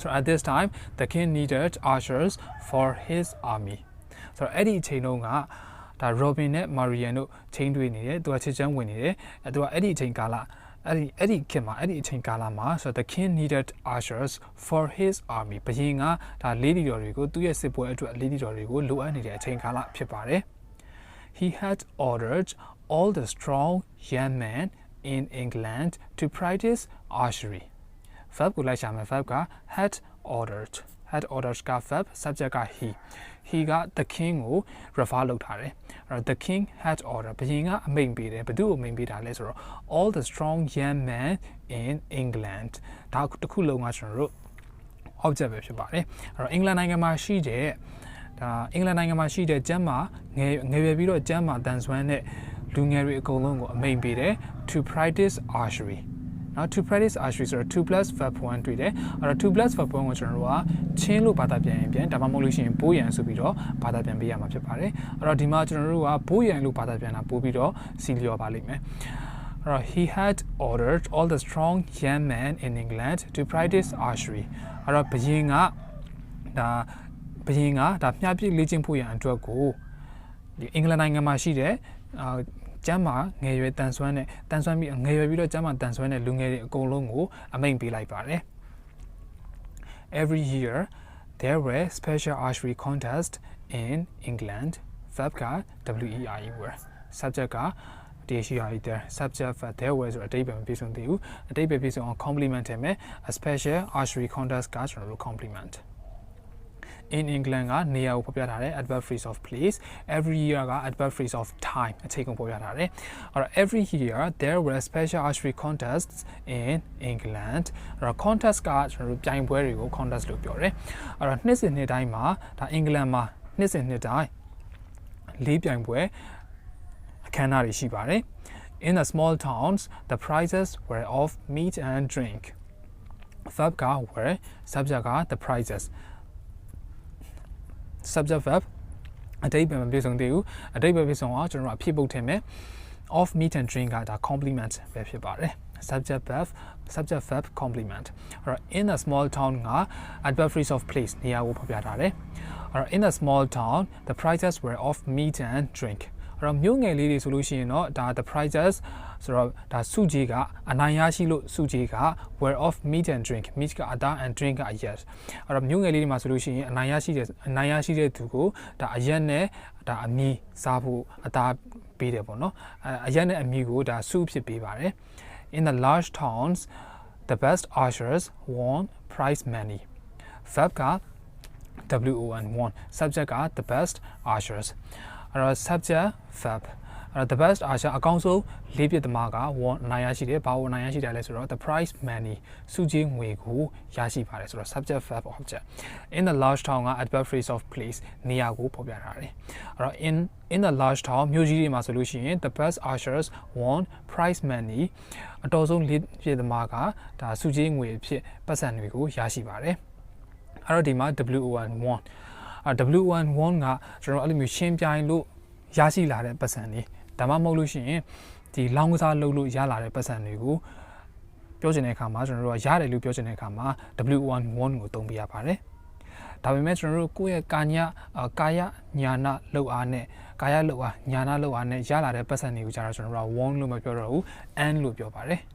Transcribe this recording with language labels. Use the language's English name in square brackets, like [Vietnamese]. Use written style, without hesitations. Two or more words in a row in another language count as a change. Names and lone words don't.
[English] at this time the king needed archers for his army [Burmese] ဆိုတော့အဲ့ဒီအချိန်တုန်းကဒါ Robin နဲ့ Marian တို့ချိန်တွေ့နေတယ်သူကချစ်ချမ်းဝင်နေတယ်သူကအဲ့ဒီအချိန်ကာလအဲ့ဒီ ခေတ်မှာအဲ့ဒီအချိန်ကာလမှာဆိုတော့ [English] the king needed archers for his army [Burmese] ဘုရင်ကဒါ lady တော်တွေကိုသူ့ရဲ့စစ်ပွဲအတွက် lady တော်တွေကို လိုအပ်နေတဲ့အချိန်ကာလဖြစ်ပါတယ် [English] he had ordered all the strong young men in England to practice archery [Burmese] verb ကိုလိုက်ရှာမယ် verb က [English] had ordered [Burmese] က [English] verb subject [Burmese] က he က [English] the king [Burmese] ကို refer လုပ်ထားတယ်အဲ့တော့ [English] the king had ordered [Burmese] ဘုရင်ကအမိန့်ပေးတယ်ဘယ်သူ့ကိုအမိန့်ပေးတာလဲဆိုတော့ [English] all the strong young men in England [Burmese] ဒါတစ်ခုလုံးကကျွန်တော်တို့ object ပဲဖြစ်ပါတယ်အဲ့တော့အင်္ဂလန်နိုင်ငံမှာရှိတဲ့ ကျမ်းမာငယ်ရွယ်ပြီးတော့ကျမ်းမာတန်ဆွမ်းတဲ့လူငယ်တွေအကုန်လုံးကိုအမိန့်ပေးတယ် [English] to practice archery Now to practice archery [Burmese] ဆိုတော့ [English] 2 plus verb 1 [Burmese] တွေ့တယ်အဲ့တော့ [English] 2 plus verb 1 [Burmese] ကိုကျွန်တော်တို့ကချင်းလို့ဘာသာပြန်ရင်ဒါမှမဟုတ်လို့ရှိရင်ဘိုးရန်ဆိုပြီးတော့ဘာသာပြန်ပေးရမှာဖြစ်ပါတယ်အဲ့တော့ဒီမှာကျွန်တော်တို့ ကဘိုးရန်လို့ဘာသာပြန်တာပို့ပြီးတော့စီလျော်ပါလိမ့်မယ်အဲ့တော့ [English] he had ordered all the strong young men in England to practice archery [Burmese] အဲ့တော့ဘုရင်ကမျှပြည့်လေ့ကျင့်ဖို့ရန်အတွက်ကိုဒီအင်္ဂလန်နိုင်ငံမှာရှိတဲ့ကျမ်းမာငယ်ရွ ယ်တန်ဆွမ်းပြီးငယ်ရွယ်ပြီးတော့ကျမ်းမာတန်ဆွမ်းတဲ့လူငယ်တွေအကုန်လုံးကိုအမိန့်ပေးလိုက်ပါတယ် [English] Every year there were special archery contests in England verb [Burmese] က [English] WERE were subject [Burmese] က [English] there subject there were [Burmese] ဆိုအတိတ်ပဲမပြည့်စုံသေးဘူးအတိတ်ပဲပြည့်စုံအောင် complement ထည့်မယ် [English] a special archery contest [Burmese] ကကျွန်တော်တို့ [English] complement in England [Burmese] ကနေရာကိုဖော်ပြထားတယ် [English] adverb phrase of place every year [Burmese] က [English] adverb phrase of time [Burmese] အချိန်ကိုဖော်ပြထားတယ်အဲ့တော့ [English] every year there were special archery contests in England [Burmese] အဲ့တော့ contest ကကျွန်တော်တို့ပြိုင်ပွဲတွေကို contest လို့ပြောတယ်အဲ့တော့နှစ်စဉ်နှစ်တိုင်းမှာဒါအင်္ဂလန်မှာနှစ်စဉ်နှစ်တိုင်းလေးပြိုင်ပွဲအခမ်းအနားတွေရှိပါတယ် [English] in the small towns the prizes were of meat and drink verb [Burmese] က [English] were subject [Burmese] က [English] the prizes subject verb [Burmese] အတိတ်ပဲမပြည့်စုံသေးဘူးအတိတ်ပဲပြည့်စုံအောင်ကျွန်တော်တို့အဖြစ်ပုတ်ထည့်မယ် [English] of meat and drink [Burmese] ကဒါ complement ပဲဖြစ်ပါတယ် [English] subject verb complement [Burmese] အဲ့တော့ [English] in a small town [Burmese] က [English] adverb phrase of place [Burmese] နေရာကိုဖော်ပြထားတယ်အဲ့တော့ [English] in a small town the prizes were of meat and drink [Burmese] အဲ့တော့မြို့ငယ်လေးတွေဆိုလို့ရှိရင်တော့ဒါ [English] the prizes [Burmese] ဆိုတော့ဒါစုကြီးကအနိုင်ရရှိလို့စုကြီးက [English] were of meat and drink meat [Burmese] ကအသား [English] and drink [Burmese] ကအ ရက်အဲ့တော့မြို့ငယ်လေးတွေမှာဆိုလို့ရှိရင်အနိုင်ရရှိတဲ့သူကိုဒါအရက်နဲ့ဒါအမီစားဖို့အသားပေးတယ်ပေါ့နော်အရက်နဲ့အမီကိုဒါစုဖြစ်ပေးပါတယ် [English] in the large towns the best archers won prize money verb [Burmese] က [English] won subject [Burmese] က [English] the best archers [Burmese] အဲ့တော့ [English] subject verb [Burmese] အဲ့တော့ [English] the best archer [Burmese] အကောင်းဆုံးလေးပစ်သမားက won နိုင်ရရှိတယ်ဘာလို့နိုင်ရရှိတယ်လဲဆိုတော့ [English] the prize money [Burmese] စုကြီးငွေကိုရရှိပါတယ်ဆိုတော့ [English] subject verb object in the large town [Burmese] က [English] adverb phrase of place [Burmese] နေရာကိုဖော်ပြထားတယ်အဲ့တော့ [English] in the large town [Burmese] မြို့ကြီးတွေမှာဆိုလို့ရှိရင် the [English] best archers won prize money [Burmese] အတော်ဆုံးလေးပစ်သမားကဒါစုကြီးငွေအဖြစ်ပတ်စံတွေကိုရရှိပါတယ်အဲ့တော့ဒီမှာ won won ကကျွန်တော်အဲ့လိုမျိုးရှင်းပြိုင်လို့ရရှိလာတဲ့ပတ်စံတွေဒါမှမဟုတ်လို့ရှိရင်ဒီလောင်းကစားလုပ်လို့ရလာတဲ့ပတ်စံတွေကိုပြောချင်တဲ့အခါမှာကျွန်တော်တို့ကရတယ်လို့ပြောချင်တဲ့အခါမှာ won ကိုသုံးပြရပါတယ်ဒါပေမဲ့ကျွန်တော်တို့ကိုယ့်ရဲ့ကာယညာနာလောက်အားနဲ့ကာယလောက်အားညာနာလောက်အားနဲ့ရလာတဲ့ပတ်စံတွေကိုကြာတော့ကျွန်တော်တို့က won လို့မပြောတော့ဘူး and လို့ပြောပါတယ်